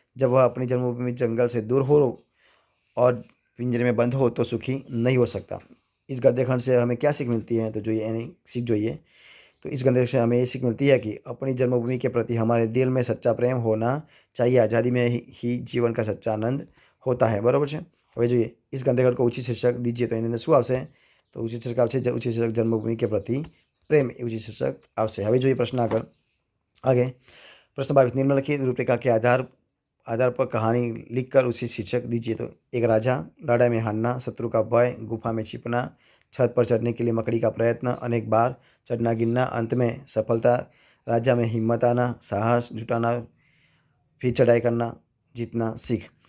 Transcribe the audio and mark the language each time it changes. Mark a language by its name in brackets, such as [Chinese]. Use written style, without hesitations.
[Hindi] जब वह अपनी जन्मभूमि जंगल से दूर हो और पिंजरे में बंद हो तो सुखी नहीं हो सकता। इस गद्य खंड से हमें क्या सीख मिलती है? तो जो ये सीख जो ये तो इस गंदे से हमें ये सीख मिलती है कि अपनी जन्मभूमि के प्रति हमारे दिल में सच्चा प्रेम होना चाहिए। आज़ादी में ही जीवन का सच्चा आनंद होता है। बराबर है। [Gujarati] હવે જોઈએ [Hindi] इस गंदे को उचित शीर्षक दीजिए तो [Gujarati] એની અંદર શું આવશે? તો ઉચિત શીર્ષક આવશે ઉચિત શીર્ષક જન્મભૂમિ [Hindi] के प्रति प्रेम [Gujarati] એ ઉચિત શીર્ષક આવશે। હવે જોઈએ પ્રશ્ન [Hindi] आगे प्रश्न 22 निम्नलिखित रूपरेखा के आधार पर कहानी लिखकर उसी शीर्षक दीजिए। तो एक राजा, लड़ाई में हारना, शत्रु का भय, गुफा में छिपना, छत पर चढ़ने के लिए मकड़ी का प्रयत्न, अनेक बार चढ़ना गिरना, अंत में सफलता, राजा में हिम्मत आना, साहस जुटाना, फिर चढ़ाई करना, जीतना सीख।